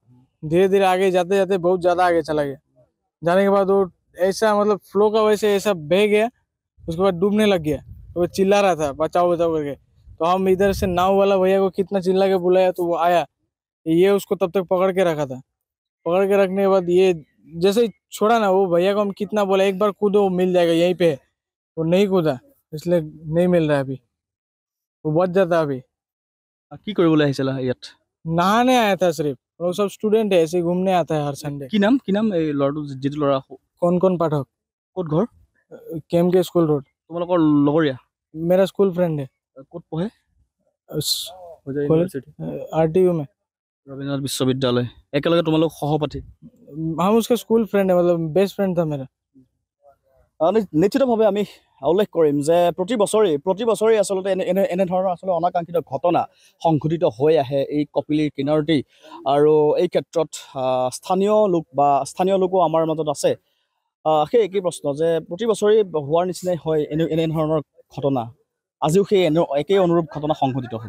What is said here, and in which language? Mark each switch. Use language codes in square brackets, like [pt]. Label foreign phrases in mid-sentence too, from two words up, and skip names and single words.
[hi] धीरे धीरे आगे जाते जाते बहुत ज़्यादा आगे चला गया जाने के बाद वो ऐसा मतलब फ्लो का वैसे ऐसा बह गया उसके बाद डूबने लग गया तो वो चिल्ला रहा था बचाओ बचाओ करके तो हम इधर से नाव वाला भैया को कितना चिल्ला के बुलाया तो वो आया ये उसको तब तक पकड़ के रखा था पकड़ के रखने के बाद ये जैसे ही छोड़ा ना वो भैया को हम कितना बोला एक बार कूदो मिल जाएगा यहीं पे वो नहीं कूदा इसलिए नहीं मिल रहा अभी वो बच जाता अभी [as] কি কৰিবলৈ আহিছিলা ইয়াত [hi] नहाने आया था सिर्फ लोग सब स्टूडेंट है ऐसे घूमने आता है हर संडे [as] কি নাম এই ল'ৰাটো যিটো ল'ৰা [hi] कौन पाठक [as] ক'ত ঘৰ [hi] केम के स्कूल रोड [as] তোমালোকৰ লগৰীয়া [hi] मेरा [en] school friend [hi] है [as] ক'ত পঢ়ে [hi] आरटीयू में [as] रविन्द्रनाथ विश्वविद्यालय एकेलगे তোমালোক সহপাঠী [hi] हम उसका [en] school friend [hi] है मतलब बेस्ट फ्रेंड था मेरा [as] নিশ্চিতভাৱে আমি উল্লেখ কৰিম যে প্ৰতি বছৰে আসলতে এনে ধৰণৰ আসলে অনাকাংক্ষিত ঘটনা সংঘটিত হৈ আহে এই কপিলীৰ কিনাৰতেই আৰু এই ক্ষেত্ৰত স্থানীয় লোকো আমাৰ মাজত আছে সেই একেই প্ৰশ্ন যে প্ৰতি বছৰে হোৱাৰ নিচিনাই হয় এনে ধৰণৰ ঘটনা আজিও সেই একেই অনুৰূপ ঘটনা সংঘটিত হ'ল